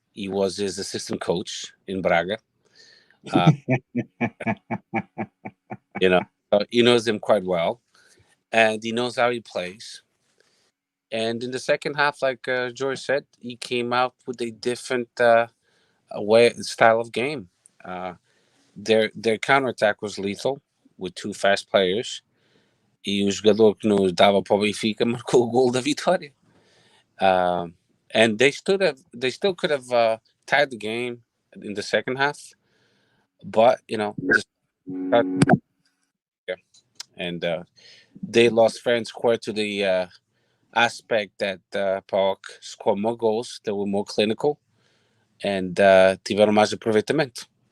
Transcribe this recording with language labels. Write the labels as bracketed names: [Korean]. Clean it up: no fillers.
[English] He was his assistant coach in Braga. So he knows him quite well. And he knows how he plays. And in the second half, like George said, he came out with a different style of game. Their counterattack was lethal with 2 fast players. [Portuguese] E o jogador que nos dava para o Benfica marcou o gol da vitória. [English] And they still could have tied the game in the second half, but and they lost fair and square to the aspect that PAOK scored more goals, they were more clinical, and [Portuguese] tiveram mais aproveitamento.